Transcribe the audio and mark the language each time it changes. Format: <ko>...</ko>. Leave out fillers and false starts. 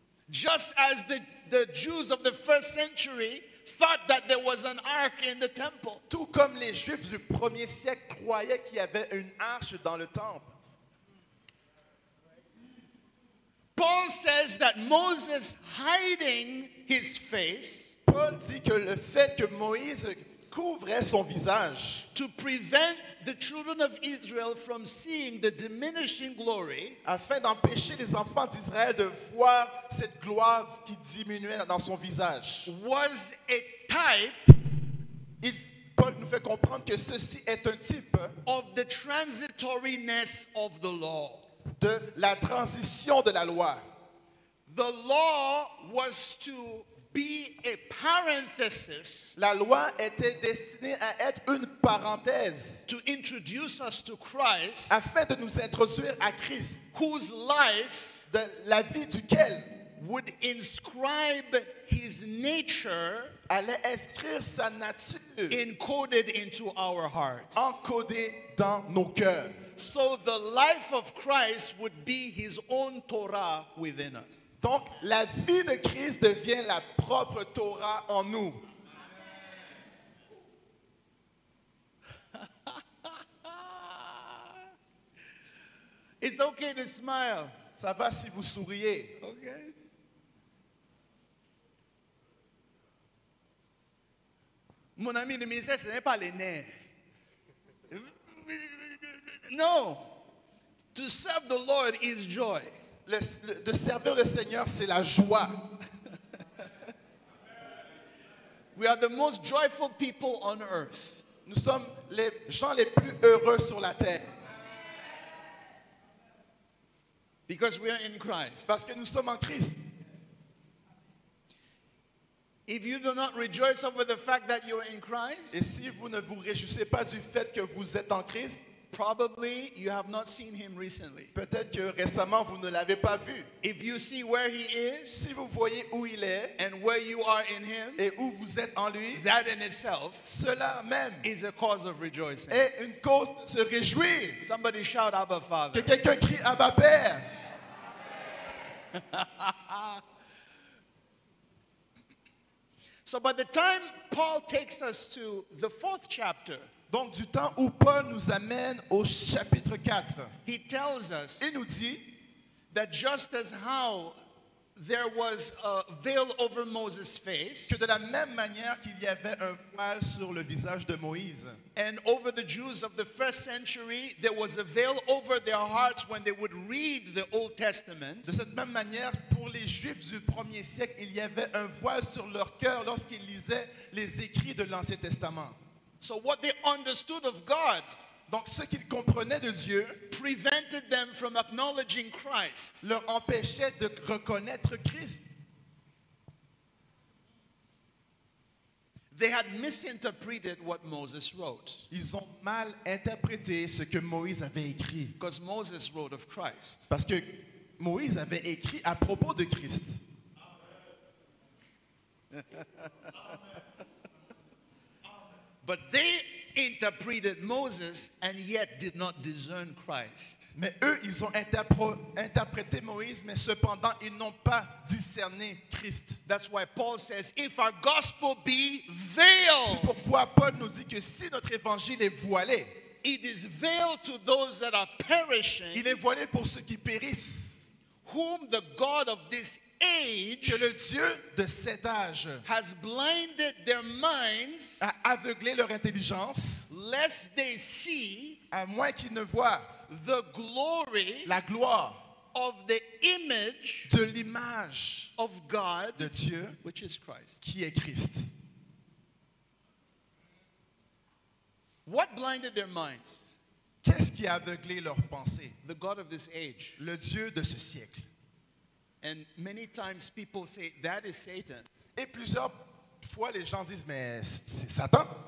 <en>Just as the Jews of the first century thought that there was an ark in the temple.</en> <fr>Tout comme les Juifs du 1er siècle croyaient qu'il y avait une arche dans le temple.</fr> <en>Paul says that Moses hiding his face</en> <fr>Paul dit que le fait que Moïse couvrait son visage</fr> <en>to prevent the children of Israel from seeing the diminishing glory</en> <fr>afin d'empêcher les enfants d'Israël de voir cette gloire qui diminuait dans son visage.</fr> <en>was a type</en> <fr>Paul nous fait comprendre que ceci est un type</fr> <en>of the transitoriness of the law.</en> <fr>de la transition de la loi.</fr> <en>The law was to be a parenthesis</en> <fr>La loi était destinée à être une parenthèse</fr> <en>to introduce us to Christ,</en> <fr>afin de nous introduire à Christ,</fr> <en>whose life</en> <fr>de la vie duquel</fr> <en>would inscribe his nature</en> <fr>allait inscrire sa nature</fr> <en>encoded into our hearts.</en> <fr>encodée dans nos cœurs.</fr> <en>So the life of Christ would be his own Torah within us.</en> <fr>Donc, la vie de Christ devient la propre Torah en nous.</fr> <en>It's okay to smile.</en> <fr>Ça va si vous souriez.</fr> <en>Okay.</en> <fr>Mon ami, le ministère, ce n'est pas les nerfs.</fr> <en>No. To serve the Lord is joy.</en> <fr>De servir le Seigneur, c'est la joie.</fr> <en>We are the most joyful people on earth.</en> <fr>Nous sommes les gens les plus heureux sur la terre.</fr> <en>Because we are in Christ.</en> <fr>Parce que nous sommes en Christ.</fr> <en>If you do not rejoice over the fact that you are in Christ,</en> <fr>Et si vous ne vous réjouissez pas du fait que vous êtes en Christ,</fr> <en>probably you have not seen him recently.</en> <fr>peut-être que récemment vous ne l'avez pas vu.</fr> <en>If you see where he is</en> <fr>Si vous voyez où il est</fr> <en>and where you are in him,</en> <fr>et où vous êtes en lui,</fr> <en>that in itself</en> <fr>cela même</fr> <en>is a cause of rejoicing.</en> <fr>est une cause de se réjouir.</fr> <en>Somebody shout Abba</en> <fr>Que</fr> <en>Father.</en> <fr>quelqu'un crie Abba Père.</fr> <en>So by the time Paul takes us to the 4th chapter,</en> <fr>Donc du temps où Paul nous amène au chapitre 4,</fr> <en>he tells us</en> <fr>il nous dit</fr> <en>that just as how there was a veil over Moses' face,</en> <fr>que de la même manière qu'il y avait un voile sur le visage de Moïse,</fr> <en>and over the Jews of the first century, there was a veil over their hearts when they would read the Old Testament.</en> <fr>de cette même manière, pour les Juifs du 1er siècle, il y avait un voile sur leur cœur lorsqu'ils lisaient les écrits de l'Ancien Testament.</fr> <en>So what they understood of God</en> <fr>Donc ce qu'ils comprenaient de Dieu</fr> <en>prevented them from acknowledging Christ.</en> <fr>leur empêchait de reconnaître Christ.</fr> <en>They had misinterpreted what Moses wrote,</en> <fr>Ils ont mal interprété ce que Moïse avait écrit.</fr> <en>because Moses wrote of Christ.</en> <fr>Parce que Moïse avait écrit à propos de Christ.</fr> <en>But they interpreted Moses and yet did not discern Christ.</en> <fr>Mais eux, ils ont interprété Moïse, mais cependant, ils n'ont pas discerné Christ.</fr> <en>That's why Paul says, if our gospel be</en> <fr>C'est</fr> <en>veiled,</en> <fr>pourquoi Paul nous dit que si notre évangile est voilé,</fr> <en>it is veiled to those that are perishing,</en> <fr>il est voilé pour ceux qui périssent.</fr> <en>whom the God of this age</en> <fr>Que le Dieu de cet âge</fr> <en>has blinded their minds,</en> <fr>a aveuglé leur intelligence,</fr> <en>lest they see</en> <fr>à moins qu'ils ne voient</fr> <en>the glory</en> <fr>la gloire</fr> <en>of the image</en> <fr>de l'image</fr> <en>of God,</en> <fr>de Dieu</fr> <en>which is Christ.</en> <fr>qui est Christ.</fr> <en>What blinded their minds?</en> <fr>Qu'est-ce qui a aveuglé leur pensée?</fr> <en>The God of this age.</en> <fr>Le Dieu de ce siècle.</fr> <en>And many times people say, that is Satan.</en> <fr>Et plusieurs fois, les gens disent, mais c'est Satan.</fr>